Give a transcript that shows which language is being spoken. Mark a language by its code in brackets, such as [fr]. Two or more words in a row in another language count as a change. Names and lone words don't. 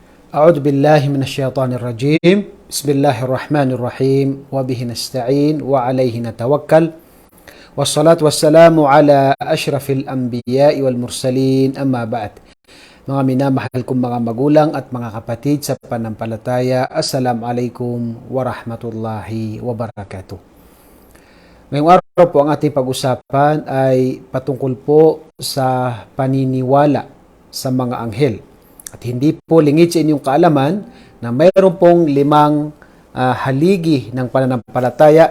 [ar] أعوذ بالله من الشيطان الرجيم بسم الله الرحمن الرحيم وبه نستعين وعليه نتوكل والصلاة والسلام على أشرف الأنبياء والمرسلين أما بعد. [tl] Mga minamahal kong mga magulang at mga kapatid sa panampalataya, [ar] السلام عليكم ورحمة الله وبركاته. [tl] Ngayong araw po ang ating pag-usapan ay patungkol po sa paniniwala sa mga anghel. At hindi po lingid sa inyong kaalaman na mayroon pong limang haligi ng pananampalataya.